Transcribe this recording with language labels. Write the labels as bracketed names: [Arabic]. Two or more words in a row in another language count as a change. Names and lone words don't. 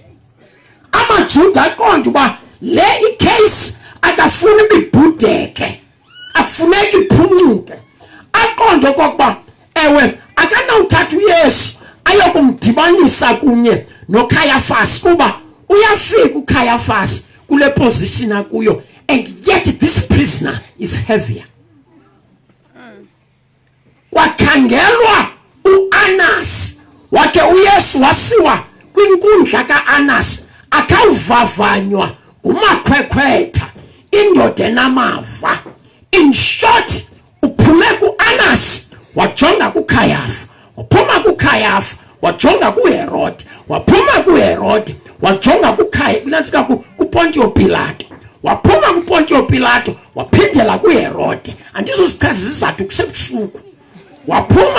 [Xhosa] AmaJuda aqonda uba le icase akafuni ibhudeke akufuneki iphuncuke aqonda okokuba ewe akanawuthatha uYesu ayokumdibanisa kunye noCaiaphas kuba uyafika uCaiaphas kule position akuyo [English] and yet this prisoner is heavier. [Xhosa] Wakhangelwa uAnas wakhe uYesu wasiwa kwinkundla kaAnas akawuvavanywa ngumakhwekhwetha indoda enamava. [English] In short [Xhosa] uphume kuAnas wajonga kuCaiaphas waphuma kuCaiaphas wajonga kuHerode waphuma kuHerode wajonga kuPontius Pilate waphuma kuPontio Pilato waphindela kuHerode andizozichaza izizathu kusebusuku waphuma